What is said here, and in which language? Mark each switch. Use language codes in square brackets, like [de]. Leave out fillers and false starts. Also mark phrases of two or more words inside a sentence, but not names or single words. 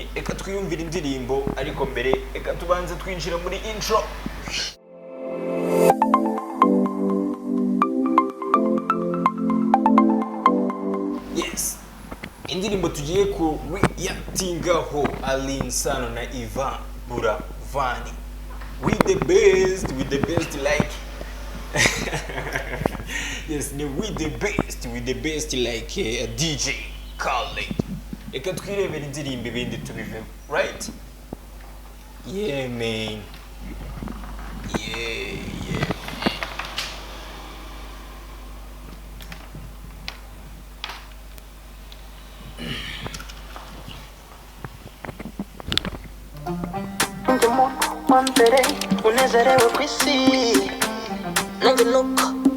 [rw] Eka twiyumvira indirimbo, ariko mbere eka tubanze twinjira muri intro. Indirimbo tugiye ku reactingaho Alin Sano na Ivan Buravani. [en] With the best like yes, with the best like a DJ Khaled. [rw] Eka twirebera indirimbo ibindi tubive, [en] right? Yeah man. Yeah. [rw] Mbere unezerewe kwisi nanjye nuko